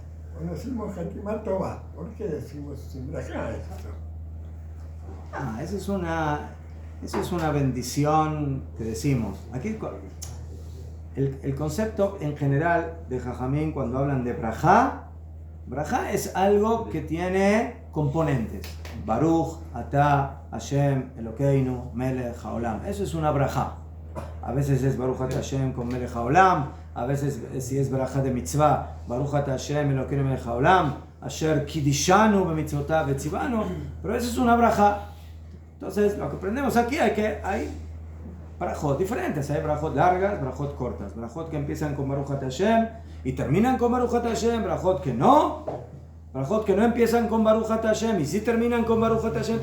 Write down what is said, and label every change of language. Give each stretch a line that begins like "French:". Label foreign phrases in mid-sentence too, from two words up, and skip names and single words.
Spanish: Cuando decimos
Hebrew: חתימה טובה,
Spanish: ¿por qué decimos sin braja esto? Eso es una bendición que decimos. Aquí el concepto en general de Jajamín cuando hablan de brajá es algo que tiene componentes.
Hebrew: ברוך, אתה, השם, אלוקינו, מלך העולם.
Spanish: Eso es una brajá. A veces es
Hebrew: ברוך אתה השם
Spanish: con
Hebrew: מלך העולם.
Spanish: A veces si es brajá de mitzvah,
Hebrew: ברוך אתה השם, אלוקינו מלך העולם. אשר קדשנו במצוותיו וצונו.
Spanish: Pero eso es una brajá. Entonces, lo que aprendemos aquí es que hay brajot diferentes. Hay brajot largas, brajot cortas. Brajot que empiezan con
Hebrew: ברוך אתה השם
Spanish: y terminan con
Hebrew: ברוך אתה השם.
Spanish: Brajot que no empiezan con
Hebrew: ברוך אתה השם
Spanish: y sí terminan con
Hebrew: ברוך אתה השם.